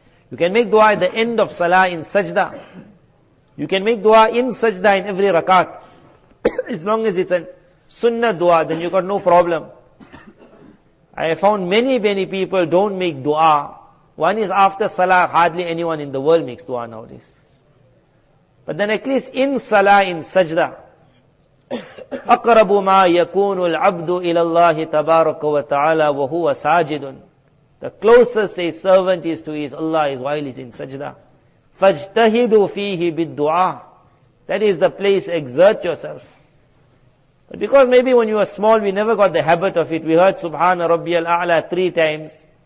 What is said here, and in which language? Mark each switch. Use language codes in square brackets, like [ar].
[en] You can make dua at the end of salah in sajda. You can make dua in sajda in every rakat. As long as it's a sunnah dua, then you got no problem. I have found many people don't make dua. One is after salah, hardly anyone in the world makes dua nowadays. But then at least in salah, in sajda, [ar] أَقْرَبُ مَا يَكُونُ الْعَبْدُ إِلَى اللَّهِ تَبَارَكَ وَتَعَالَى وَهُوَ سَاجِدٌ. [en] The closest a servant is to his Allah is while he's in sajda. [ar] فَاجْتَهِدُوا فِيهِ بِالدُّعَى. [en] That is the place, exert yourself. But because maybe when you were small, we never got the habit of it. We heard Subhana Rabbiyal A'la 3 times.